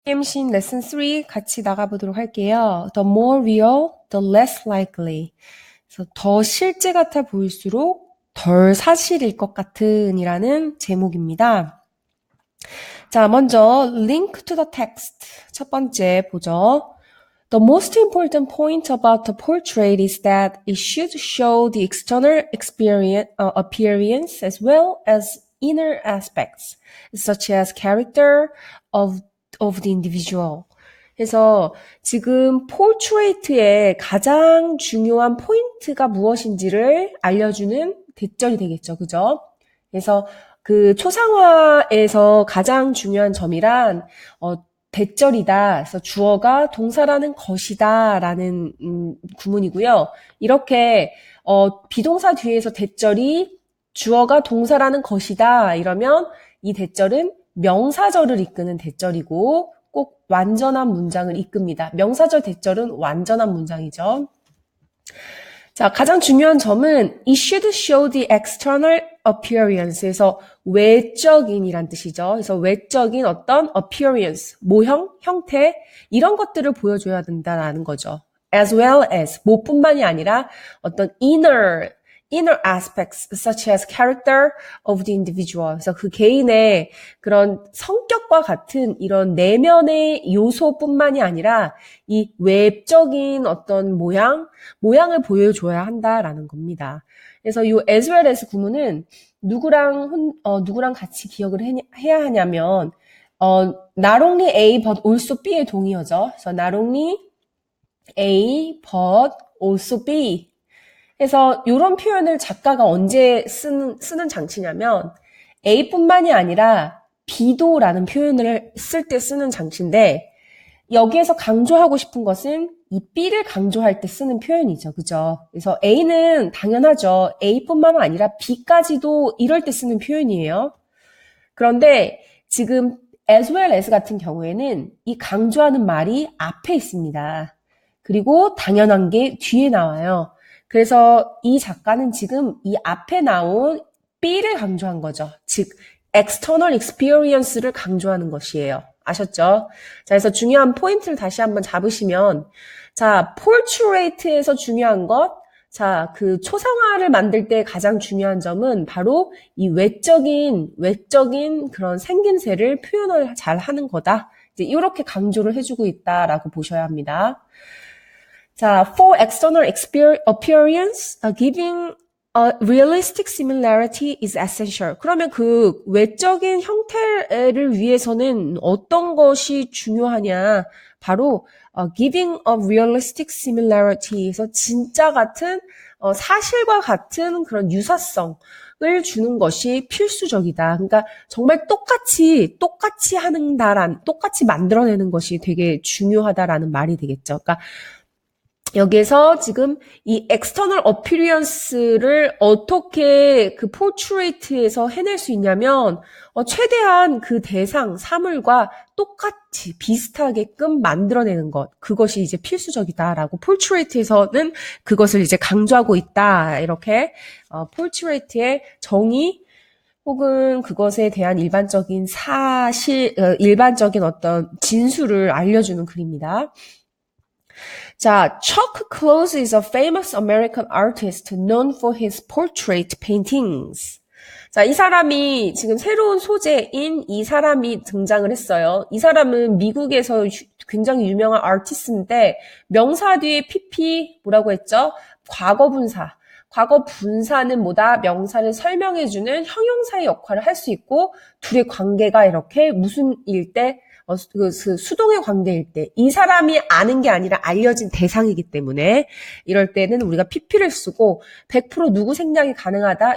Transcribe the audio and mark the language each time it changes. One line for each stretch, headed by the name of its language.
Korean: 게임신 레슨 3 같이 나가보도록 할게요.
English: The more real, the less likely.
Korean: 그래서 더 실제 같아 보일수록 덜 사실일 것 같은 이라는 제목입니다. 자, 먼저
English: link to the text.
Korean: 첫 번째 보죠.
English: The most important point about the portrait is that it should show the external appearance as well as inner aspects, such as character of the individual.
Korean: 그래서 지금 포트레이트의 가장 중요한 포인트가 무엇인지를 알려주는 대절이 되겠죠. 그죠? 그래서 그 초상화에서 가장 중요한 점이란 대절이다. 그래서 주어가 동사라는 것이다 라는 구문이고요. 이렇게 비동사 뒤에서 대절이 주어가 동사라는 것이다 이러면 이 대절은 명사절을 이끄는 대절이고 꼭 완전한 문장을 이끕니다. 명사절 대절은 완전한 문장이죠. 자, 가장 중요한 점은
English: it should show the external appearance
Korean: 에서 외적인이란 뜻이죠. 그래서 외적인 어떤 appearance, 모형, 형태 이런 것들을 보여줘야 된다는 거죠.
English: as well as
Korean: 뭐뿐만이 아니라 어떤
English: inner aspects such as character of the individual.
Korean: 그래서 그 개인의 그런 성격과 같은 이런 내면의 요소뿐만이 아니라 이 외적인 어떤 모양을 보여줘야 한다라는 겁니다. 그래서 이 as well as 구문은 누구랑 같이 기억을 해야 하냐면 not only A but also B의 동의어죠. 그래서
English: not only A but also B.
Korean: 그래서 이런 표현을 작가가 언제 쓰는 장치냐면 A뿐만이 아니라 B도라는 표현을 쓸 때 쓰는 장치인데 여기에서 강조하고 싶은 것은 이 B를 강조할 때 쓰는 표현이죠. 그죠? 그래서 A는 당연하죠. A뿐만 아니라 B까지도 이럴 때 쓰는 표현이에요. 그런데 지금 as well as 같은 경우에는 이 강조하는 말이 앞에 있습니다. 그리고 당연한 게 뒤에 나와요. 그래서 이 작가는 지금 이 앞에 나온 B를 강조한 거죠. 즉, external experience를 강조하는 것이에요. 아셨죠? 자, 그래서 중요한 포인트를 다시 한번 잡으시면, 자, portrait에서 중요한 것, 자, 그 초상화를 만들 때 가장 중요한 점은 바로 이 외적인 그런 생김새를 표현을 잘 하는 거다. 이제 이렇게 강조를 해주고 있다라고 보셔야 합니다.
English: 자, for external appearance, giving a realistic similarity is essential.
Korean: 그러면 그 외적인 형태를 위해서는 어떤 것이 중요하냐? 바로
English: giving a realistic similarity
Korean: 에서 진짜 같은 사실과 같은 그런 유사성을 주는 것이 필수적이다. 그러니까 정말 똑같이 똑같이 만들어내는 것이 되게 중요하다라는 말이 되겠죠. 그러니까 여기에서 지금 이 external appearance를 어떻게 그 portrait에서 해낼 수 있냐면 최대한 그 대상, 사물과 똑같이 비슷하게끔 만들어내는 것. 그것이 이제 필수적이다라고 portrait에서는 그것을 이제 강조하고 있다. 이렇게 portrait의 정의 혹은 그것에 대한 일반적인 일반적인 어떤 진술을 알려주는 글입니다.
English: 자, Chuck Close is a famous American artist known for his portrait paintings.
Korean: 자, 이 사람이 지금 새로운 소재인 이 사람이 등장을 했어요. 이 사람은 미국에서 굉장히 유명한 아티스트인데 명사 뒤에 PP 뭐라고 했죠? 과거 분사는 뭐다? 명사를 설명해주는 형용사의 역할을 할 수 있고 둘의 관계가 이렇게 무슨 일 때 그 수동의 관계일 때 이 사람이 아는 게 아니라 알려진 대상이기 때문에 이럴 때는 우리가 PP를 쓰고 100% 누구 생략이 가능하다.